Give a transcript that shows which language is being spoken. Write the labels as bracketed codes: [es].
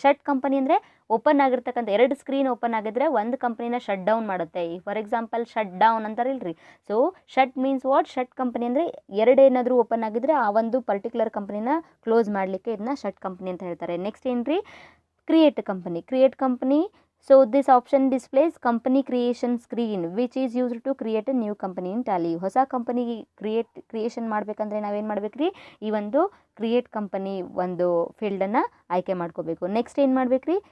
[kn] Shut company ಅಂದರೆ open ಆಗಿರ್ತಕ್ಕಂಥ 2 screen open ಆಗಿದ್ರೆ ಒಂದು ಕಂಪನಿನ ಶಟ್ ಡೌನ್ ಮಾಡುತ್ತೆ. [en] for example shut down [kn] ಅಂತಾರಿಲ್ರಿ. [en] So shut means what? [kn] Shut company ಅಂದರೆ 2 ಏನಾದರೂ ಓಪನ್ ಆಗಿದ್ರೆ ಆ ಒಂದು ಪರ್ಟಿಕ್ಯುಲರ್ ಕಂಪನಿನ ಕ್ಲೋಸ್ ಮಾಡಲಿಕ್ಕೆ ಇದನ್ನ ಶಟ್ ಕಂಪನಿ ಅಂತ ಹೇಳ್ತಾರೆ. ನೆಕ್ಸ್ಟ್ ಏನ್ರಿ? Create company. [en] So this option displays company creation screen which is used to create a new company in Tally. [kn] ಹೊಸ ಕಂಪನಿ ಕ್ರಿಯೇಷನ್ ಮಾಡಬೇಕಂದ್ರೆ ನಾವೇನು ಮಾಡಬೇಕ್ರಿ? ಈ ಒಂದು ಕ್ರಿಯೇಟ್ ಕಂಪನಿ ಒಂದು ಫೀಲ್ಡನ್ನು ಆಯ್ಕೆ ಮಾಡ್ಕೋಬೇಕು. ನೆಕ್ಸ್ಟ್ ಏನು ಮಾಡಬೇಕ್ರಿ?